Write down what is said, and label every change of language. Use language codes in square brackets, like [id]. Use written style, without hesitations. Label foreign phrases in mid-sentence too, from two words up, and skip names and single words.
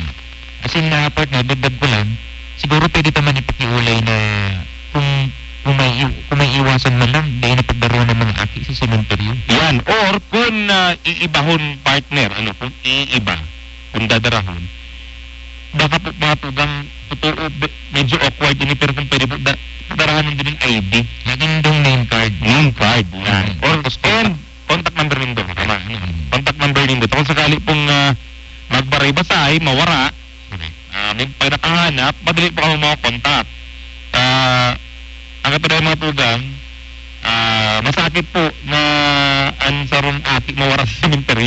[bik] Asin na partner, dagdag ko lang, siguro pwede naman ipakiulay na kung may iwasan man lang, dahil na pagdaroon ng mga aki sa sementeryo. Yan. Or kung iibahon partner, kung iiba, kung dadarahon, baka po mga tugang totoo, medyo awkward ini, pero kung pwede po, darahan din ng ID. Laging dong [en] name card. Name card. [bik] Yan. Or [en] contact number [bik] nindo. [en] Contact number [bik] nindo. Kung sakali pong magbaray-basay, mawara, may nakahanap, madali po kami mga contact. Ang katulad mga tugang, masakit po na ansarong aki mawara sa sementeryo.